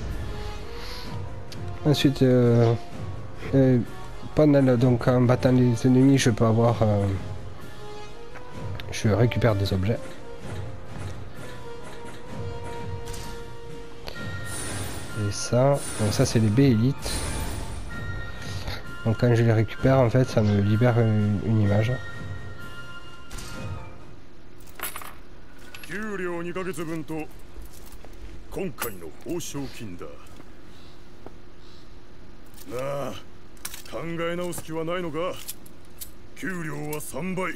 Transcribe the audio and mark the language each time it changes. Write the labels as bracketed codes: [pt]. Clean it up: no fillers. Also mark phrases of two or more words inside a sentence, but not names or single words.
[fr] Ensuite, donc en battant les ennemis, je peux avoir, je récupère des objets. Et ça, donc ça c'est les B élites. Donc quand je les récupère, en fait, ça me libère une image. [ja] 給料2ヶ月分と今回の報奨金だ。なあ、考え直す気はないのか。給料は3倍。